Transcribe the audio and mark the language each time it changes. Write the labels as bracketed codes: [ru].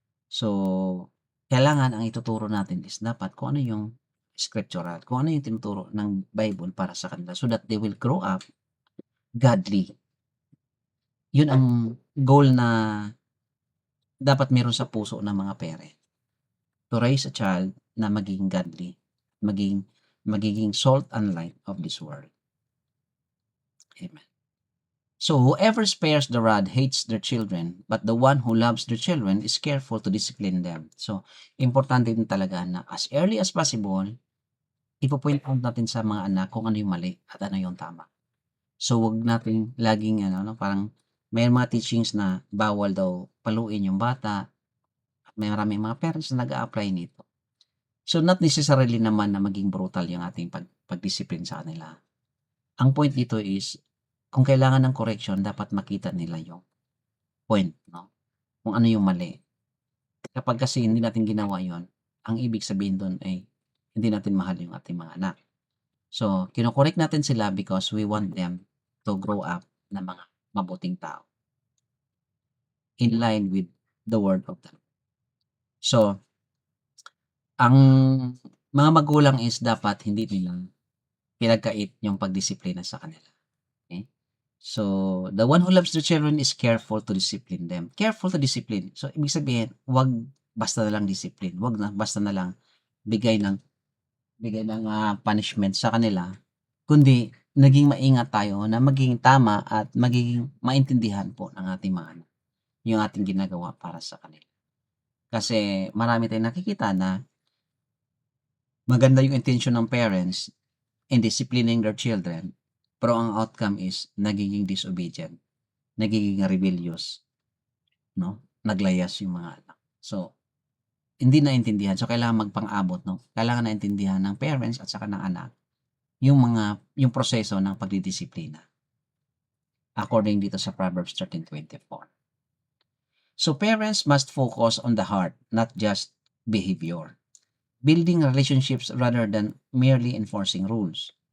[tl] So, kailangan ang ituturo natin is dapat kung ano yung scriptural, kung ano yung tinuturo ng Bible para sa kanila [en] so that they will grow up godly. [tl] Yun ang goal na dapat meron sa puso ng mga parent. [en] To raise a child [tl] na maging godly, magiging [en] salt and light of this world. Amen. So whoever spares the rod hates their children, but the one who loves their children is careful to discipline them. [tl] So, importante din talaga na [en] as early as possible, [tl] ipo-point out natin sa mga anak kung ano yung mali at ano yung tama. So, wag nating laging parang may mga teachings na bawal daw paluin yung bata. At may maraming mga parents na nag-a-apply nito. So, not necessarily naman na maging brutal yung ating pagdisiplin sa kanila. Ang point dito is, kung kailangan ng correction, dapat makita nila yung point, no? Kung ano yung mali. Kapag kasi hindi natin ginawa yon, ang ibig sabihin doon ay hindi natin mahal yung ating mga anak. So, kino-correct natin sila [en] because we want them to grow up [tl] na mga mabuting tao. [en] In line with the word of the Lord. [tl] So, ang mga magulang is dapat hindi nila pinagkait yung pagdisiplina sa kanila. [en] Okay? So, the one who loves their children is careful to discipline them. [tl] Careful to discipline. So, ibig sabihin, wag basta na lang discipline. Wag na basta na lang bigay ng punishment sa kanila, kundi naging maingat tayo na maging tama at magiging maintindihan po ng ating mga anak yung ating ginagawa para sa kanila. Kasi marami tayong nakikita na maganda yung intention ng parents [en] in disciplining their children, [tl] pero ang outcome is nagiging disobedient, nagiging rebellious, no? Naglayas yung mga anak. So, hindi naintindihan. So, kailangan magpang-abot, no? Kailangan naintindihan ng parents at saka ng anak yung proseso ng pagdidisiplina. According dito sa Proverbs 13:24. [en] So, parents must focus on the heart, not just behavior. Building relationships rather than merely enforcing rules.